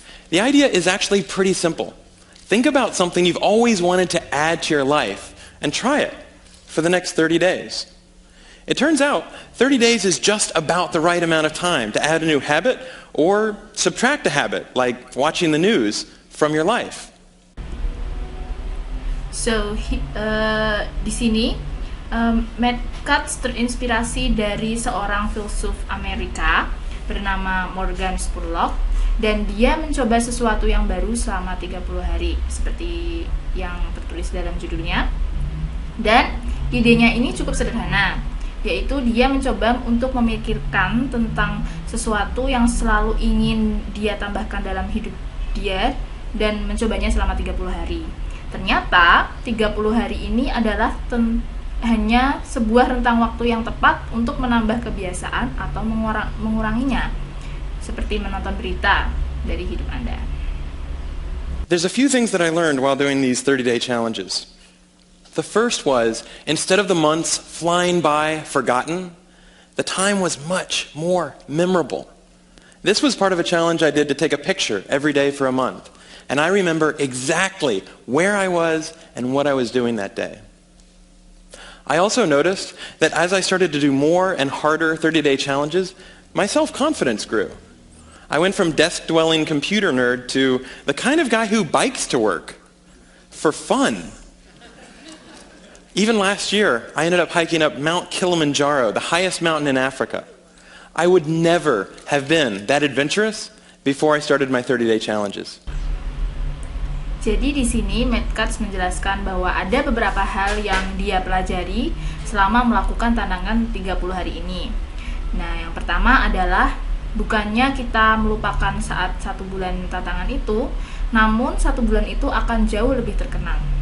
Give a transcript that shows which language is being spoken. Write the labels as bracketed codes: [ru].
[en] The idea is actually pretty simple. Think about something you've always wanted to add to your life and try it for the next 30 days. It turns out 30 days is just about the right amount of time to add a new habit or subtract a habit, like watching the news, from your life. [id] So di sini Matt Cutts terinspirasi dari seorang filsuf Amerika bernama Morgan Spurlock, dan dia mencoba sesuatu yang baru selama 30 hari seperti yang tertulis dalam judulnya. Dan idenya ini cukup sederhana, yaitu dia mencoba untuk memikirkan tentang sesuatu yang selalu ingin dia tambahkan dalam hidup dia dan mencobanya selama 30 hari. Ternyata 30 hari ini adalah hanya sebuah rentang waktu yang tepat untuk menambah kebiasaan atau menguranginya, seperti menonton berita dari hidup Anda. [en] There's a few things that I learned while doing these 30-day challenges. The first was, instead of the months flying by forgotten, the time was much more memorable. This was part of a challenge I did to take a picture every day for a month, and I remember exactly where I was and what I was doing that day. I also noticed that as I started to do more and harder 30-day challenges, my self-confidence grew. I went from desk-dwelling computer nerd to the kind of guy who bikes to work for fun. Even last year, I ended up hiking up Mount Kilimanjaro, the highest mountain in Africa. I would never have been that adventurous before I started my 30-day challenges. [id] Jadi di sini Matt Cutts menjelaskan bahwa ada beberapa hal yang dia pelajari selama melakukan tantangan 30 hari ini. Nah, yang pertama adalah bukannya kita melupakan saat 1 bulan tantangan itu, namun 1 bulan itu akan jauh lebih terkenang.